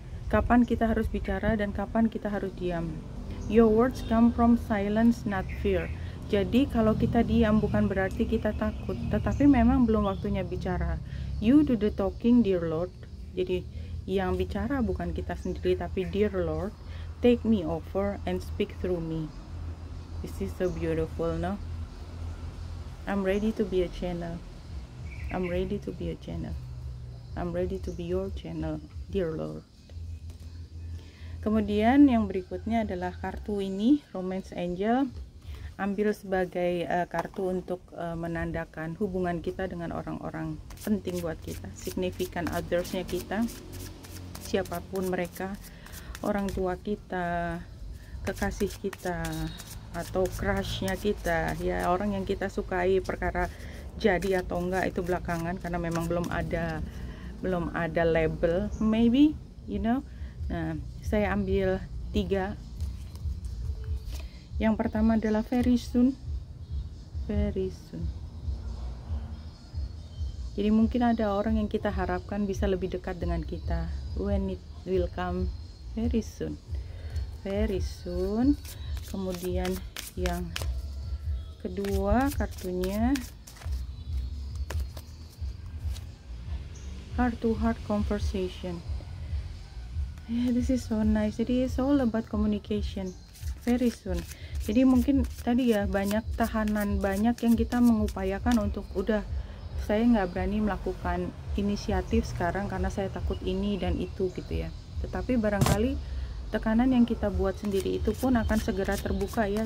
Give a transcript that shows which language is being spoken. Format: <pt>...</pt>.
<id>Kapan kita harus bicara dan kapan kita harus diam.</id> <en>Your words come from silence, not fear.</en> <id>Jadi kalau kita diam bukan berarti kita takut, tetapi memang belum waktunya bicara.</id> <en>You do the talking, dear Lord.</en> <id>Jadi yang bicara bukan kita sendiri, tapi</id> <en>dear Lord, take me over and speak through me. This is so beautiful, no? I'm ready to be a channel. I'm ready to be a channel. I'm ready to be your channel, dear Lord.</en> <id>Kemudian yang berikutnya adalah kartu ini, Romance Angel. Ambil sebagai kartu untuk menandakan hubungan kita dengan orang-orang penting buat kita, significant others-nya kita, siapapun mereka, orang tua kita, kekasih kita, atau crush-nya kita, ya, orang yang kita sukai. Perkara jadi atau enggak itu belakangan, karena memang belum ada label,</id> <en>maybe, you know.</en> <id>Nah, saya ambil 3. Yang pertama adalah very soon. Very soon. Jadi mungkin ada orang yang kita harapkan bisa lebih dekat dengan kita.</id> <en>When it will come, very soon.</en> <id>Very soon. Kemudian yang kedua kartunya heart to heart conversation.</id> <en>Yeah, this is so nice.</en> <id>Jadi</id> <en>it's all about communication. Very soon.</en> <id>Jadi mungkin tadi ya, banyak tahanan, banyak yang kita mengupayakan untuk saya nggak berani melakukan inisiatif sekarang karena saya takut ini dan itu gitu ya. Tetapi barangkali tekanan yang kita buat sendiri itu pun akan segera terbuka ya.</id>